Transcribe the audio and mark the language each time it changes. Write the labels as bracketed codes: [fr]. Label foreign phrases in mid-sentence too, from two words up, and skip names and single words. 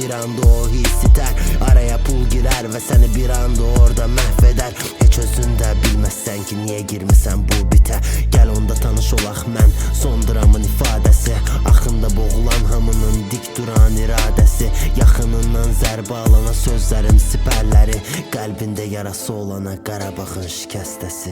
[tr] anda o his iter. Araya pul girer ve seni bir anda orada məhveder. [az] Heç özün də bilməzsən ki niyə girmisən bu bitə. Gəl onda tanış olaq mən, son dramın ifadəsi. Axında boğulan hamının dik duran iradəsi. Yaxınından zərbə alana sözlərim sipərləri, qəlbində yarası olana Qarabağın şikəstəsi.